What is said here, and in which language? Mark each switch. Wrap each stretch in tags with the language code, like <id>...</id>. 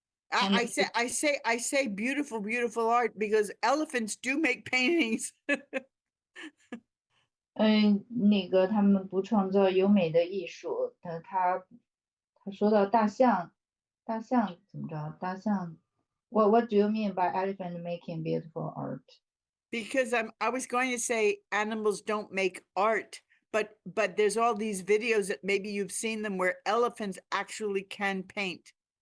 <en>I say beautiful art because elephants do make paintings.</en> <zh>那个他们不创造优美的艺术，他说到大象怎么着？</zh> <en>大象 What do you mean by elephant making beautiful art? Because I was going to say animals don't make art, but there's all these videos that maybe you've seen them where elephants actually can paint.</en>